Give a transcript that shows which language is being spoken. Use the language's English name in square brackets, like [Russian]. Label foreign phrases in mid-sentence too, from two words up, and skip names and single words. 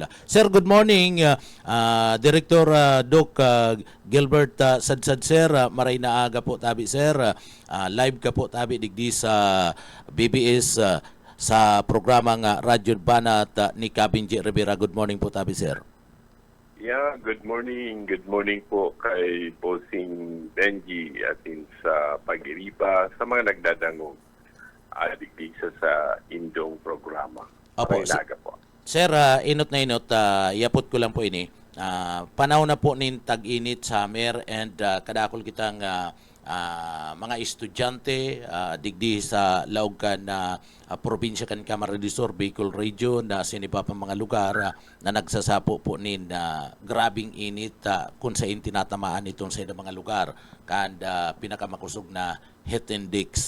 [English] Sir, good morning. Director Doc Gilbert Sadsad, sir. [Bikol] Maray na aga po tabi, sir. Live ka po tabi digdi sa BBS sa programang Radyo Banat ni Kabinji Rivera. [English] Good morning [Bikol] po tabi, sir. [English] Yeah, good morning. Good morning [Bikol] po kay Bossing Benji atin sa Pagiripa, sa mga nagdadangog digdisa sa indong programa. Opo, Mainaga po. Sir, inot na inot, iapot ko lang po ini. Panahon na po nin tag-init, summer, and kadakol kitang mga estudyante digdi sa laog kan na probinsya kan Camarines Sur, Bicol Region, na sinipa pa mga lugar na nagsasapo po nin grabing init kung sa tinatamaan itong sa mga lugar kan pinakamakusog na [English] heat index.